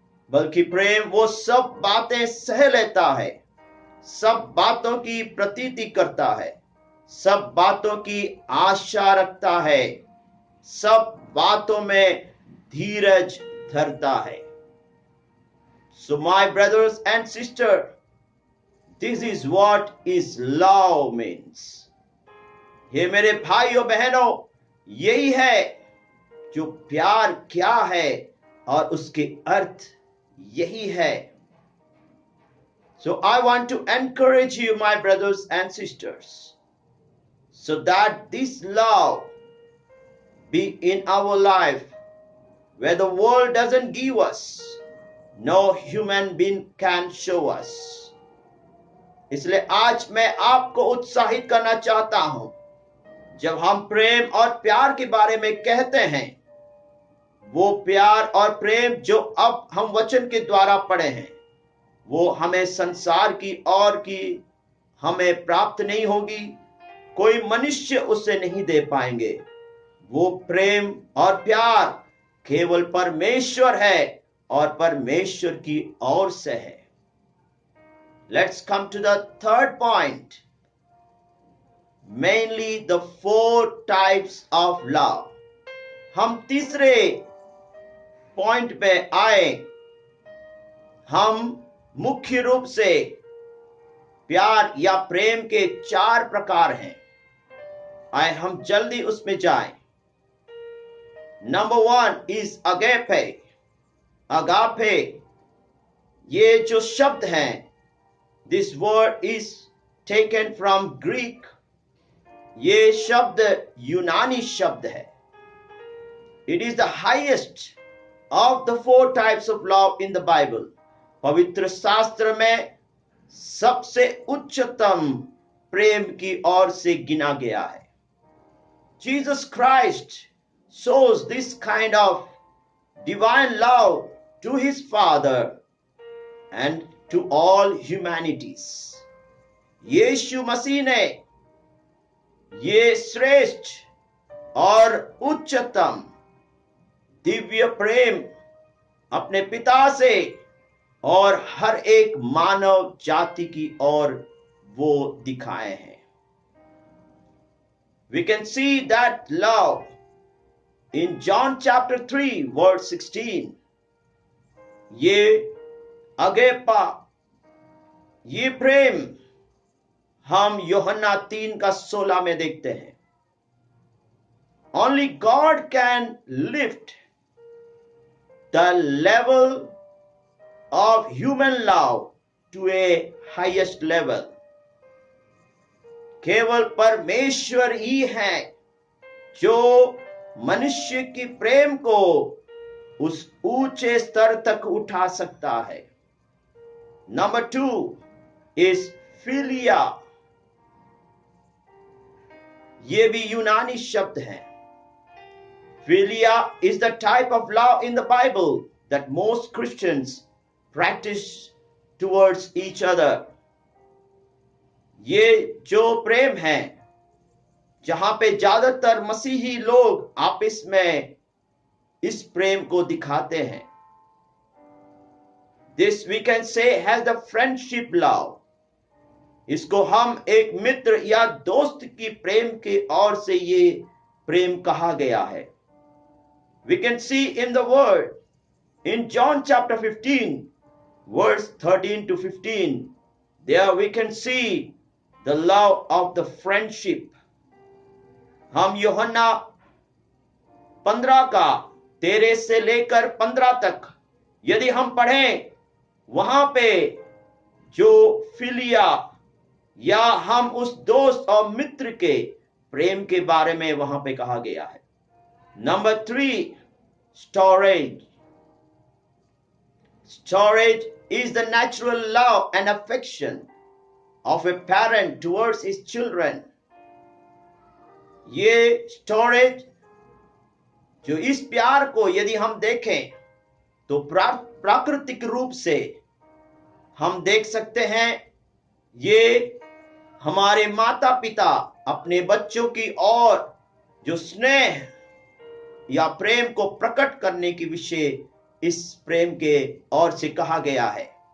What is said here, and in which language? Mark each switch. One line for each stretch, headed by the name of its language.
Hindi: बल्कि प्रेम वो सब बातें सह लेता है, सब बातों की प्रतीति करता है, सब बातों की आशा रखता है, सब बातों में धीरज धरता है.
English: So my brothers and sisters, this is what is love means.
Hindi: ये मेरे भाइयों बहनों, यही है जो प्यार क्या है और उसके अर्थ यही है.
English: So I want to encourage you, my brothers and sisters, so that this love be in our life, where the world doesn't give us, no human being can show us.
Hindi: इसलिए आज मैं आपको उत्साहित करना चाहता हूं. जब हम प्रेम और प्यार के बारे में कहते हैं, वो प्यार और प्रेम जो अब हम वचन के द्वारा पढ़े हैं, वो हमें संसार की और की हमें प्राप्त नहीं होगी. कोई मनुष्य उसे नहीं दे पाएंगे. वो प्रेम और प्यार केवल परमेश्वर है और परमेश्वर की ओर से है.
English: Let's come to the third point. Mainly the 4 types of love.
Hindi: हम तीसरे पॉइंट पे आए. हम मुख्य रूप से प्यार या प्रेम के 4 प्रकार हैं. आए हम जल्दी उसमें जाएं.
English: Number 1 is agape. Agape,
Hindi: ये जो शब्द हैं,
English: this word is taken from Greek.
Hindi: ये शब्द यूनानी शब्द है.
English: It is the highest of the 4 types of love in the Bible.
Hindi: पवित्र शास्त्र में सबसे उच्चतम प्रेम की ओर से गिना गया है.
English: Jesus Christ shows this kind of divine love to his Father and to all humanities.
Hindi: यीशु मसीह ने ये श्रेष्ठ और उच्चतम दिव्य प्रेम अपने पिता से और हर एक मानव जाति की ओर वो दिखाए हैं.
English: We can see that love in John chapter 3 verse 16.
Hindi: ये अगेपा, ये प्रेम हम यूहन्ना 3 का 16 में देखते हैं.
English: Only God can lift the level of human love to a highest level.
Hindi: केवल परमेश्वर ही है जो मनुष्य की प्रेम को उस ऊंचे स्तर तक उठा सकता है.
English: Number 2 is philia.
Hindi: ये भी यूनानी शब्द है.
English: Philia is the type of love in the Bible that most Christians practice towards each other.
Hindi: ये जो प्रेम है जहां पे ज्यादातर मसीही लोग आपस में इस प्रेम को दिखाते हैं.
English: This we can say has the friendship love.
Hindi: इसको हम एक मित्र या दोस्त की प्रेम की ओर से ये प्रेम कहा गया है.
English: We can see in the word in John chapter 15 verse 13 to 15, there we can see the love of the friendship.
Hindi: हम यूहन्ना 15 का 13 से लेकर 15 तक यदि हम पढ़ें, वहां पे जो फिलिया या हम उस दोस्त और मित्र के प्रेम के बारे में वहां पे कहा गया है. Number 3, storage.
English: Storage is the natural love and affection of a parent towards his children.
Hindi: ये storage जो इस प्यार को यदि हम देखें तो प्राकृतिक रूप से हम देख सकते हैं, ये हमारे माता पिता अपने बच्चों की ओर जो स्नेह या प्रेम को प्रकट करने की विषय इस प्रेम के ओर से कहा गया है.